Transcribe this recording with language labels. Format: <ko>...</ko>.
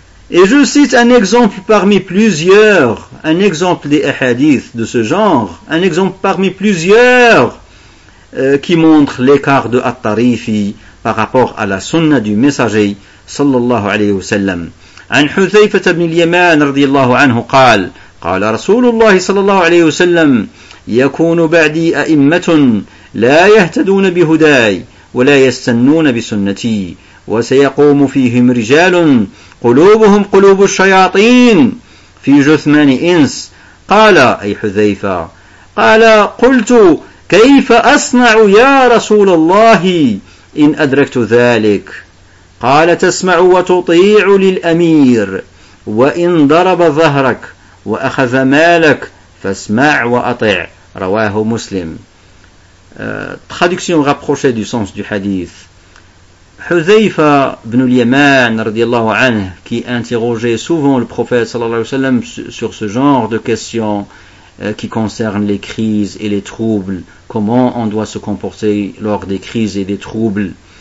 <fr>Et je cite un exemple parmi plusieurs, un exemple des hadiths de ce genre, un exemple parmi plusieurs qui montre l'écart de At-Tarifi par rapport à la sunna du messager sallallahu alayhi wa sallam.</fr> <ar>عن حذيفة بن اليمان رضي الله عنه قال قال رسول الله صلى الله عليه وسلم يكون بعدي أئمة لا يهتدون بهداي ولا يستنون بسنتي وسيقوم فيهم رجال قلوبهم قلوب الشياطين في جثمان إنس. قال أي حذيفة قال قلت كيف أصنع يا رسول الله إن أدركت ذلك؟ قال تسمع وتطيع للأمير وإن ضرب ظهرك وأخذ مالك فاسمع وأطع. رواه مسلم.</ar> <fr>Traduction rapprochée du sens du hadith. Huzaifa ibn al-Yaman</fr> <ar>رضي الله عنه,</ar> <fr>qui interrogeait souvent le prophète</fr> <ar>صلى الله عليه وسلم</ar> <fr>sur ce genre de questions qui concernent les crises et les troubles, comment on doit se comporter lors des crises et des troubles.</fr>